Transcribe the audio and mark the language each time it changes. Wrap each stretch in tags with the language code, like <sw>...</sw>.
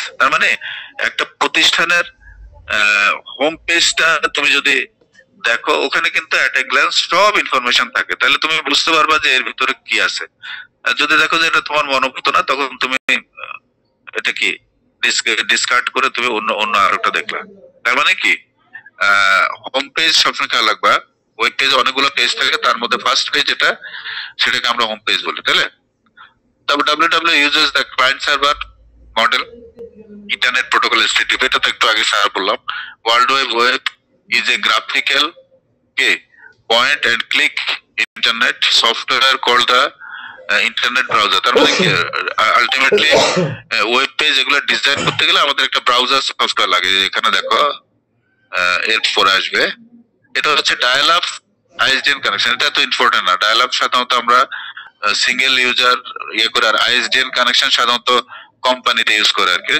<bn>তার মানে একটা প্রতিষ্ঠানের হোম পেজটা তুমি যদি দেখো, ওখানে কিন্তু</bn> <en>at a glance</en> <bn>সব ইনফরমেশন থাকে, তাহলে তুমি বুঝতে পারবা যে এর ভিতরে কি আছে। আর যদি দেখো যে এটা তোমার মনোভূত না, তখন তুমি এটা কি ডিসকার্ড করে তুমি অন্য আরেকটা দেখলা। তার মানে কি, হোম পেজ সবসময় খেয়াল রাখবা। ওয়েব পেজ অনেকগুলো পেজ থাকে, তার মধ্যে ফার্স্ট পেজ যেটা, সেটাকে আমরা হোম পেজ বলি। তাহলে তারপর</bn> <en>www uses the client server model internet protocol HTTP,</en> <bn>এটা তো একটু আগে স্যার বললাম।</bn> <en>World web is a graphical point and click internet software called the internet browser.</en> <bn>তার মানে কি, আলটিমেটলি ওয়েব পেজ এগুলো ডিজাইন করতে গেলে আমাদের একটা ব্রাউজার সফটওয়্যার লাগে। এখানে দেখো এরপরে আসবে, এটা হচ্ছে ডায়াল আপ আইএসডিএন কানেকশন। এটা তো ইম্পর্টেন্ট না। ডায়াল আপ সাধারণত আমরা সিঙ্গেল ইউজার করে, আর আইএসডিএন কানেকশন সাধারণত কোম্পানিতে ইউজ করে আর কি।</bn>